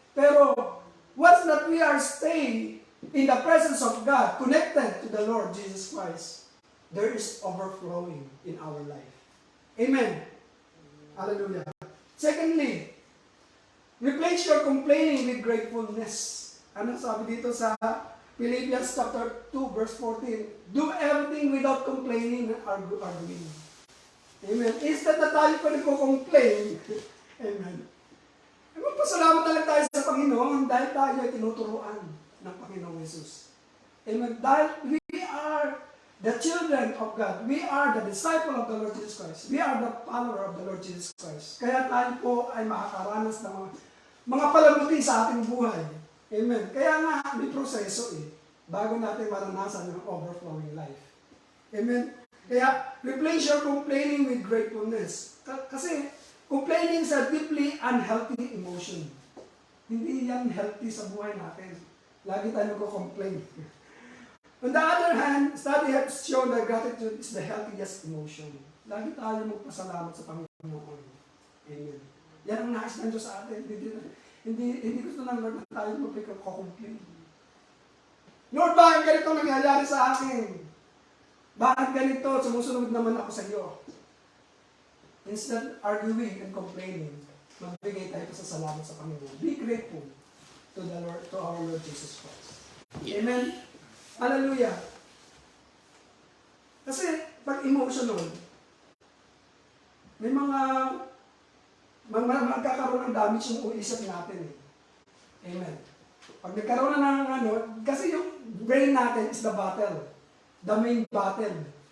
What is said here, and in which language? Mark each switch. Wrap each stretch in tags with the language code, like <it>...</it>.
<en>Pero once that we are staying in the presence of God, connected to the Lord Jesus Christ, there is overflowing in our life. Amen. Hallelujah. Secondly, replace your complaining with gratefulness.</en> <tl>Ano sabi dito sa Philippians chapter 2 verse 14?</tl> <en>Do everything without complaining and arguing.</en> <tl>Amen. Instead na tayo pa nagko-complain, amen. Magpasalamat na lang tayo sa Panginoon dahil tayo ay tinuturuan ng Panginoong Jesus. Amen.</tl> <en>Dahil we are the children of God. We are the disciple of the Lord Jesus Christ. We are the follower of the Lord Jesus Christ.</en> <tl>Kaya tayo po ay makakaranas ng mga palamuti sa ating buhay. Amen. Kaya nga, may proseso bago natin maranasan ng overflowing life. Amen.</tl> <en>Kaya, replace your complaining with gratefulness. Kasi, complaining is a deeply unhealthy emotion.</en> <tl>Hindi yan healthy sa buhay natin. Lagi tayo nagko-complain.</tl> <en>On the other hand, study has shown that gratitude is the healthiest emotion.</en> <tl>Lagi tayo magpasalamat sa Panginoon. Amen. Yan ang nais ng Diyos sa atin. Hindi gusto ng Lord na tayo magpika-complain. Lord, bakit ganito nangyayari sa akin? Bakit ganito? Sumusunod naman ako sa iyo.</tl> <en>Instead arguing and complaining,</en> <tl>magbigay tayo sa salamat sa Panginoon.</tl> <en>Be grateful to the Lord, to our Lord Jesus Christ. Amen. Hallelujah.</en> <tl>Kasi pag emotional, may mga magkakaroon ng damage yung isip natin. Amen. Pag nagkaroon na ng kasi yung brain natin is the battle.</tl> <en>The main battle.</en>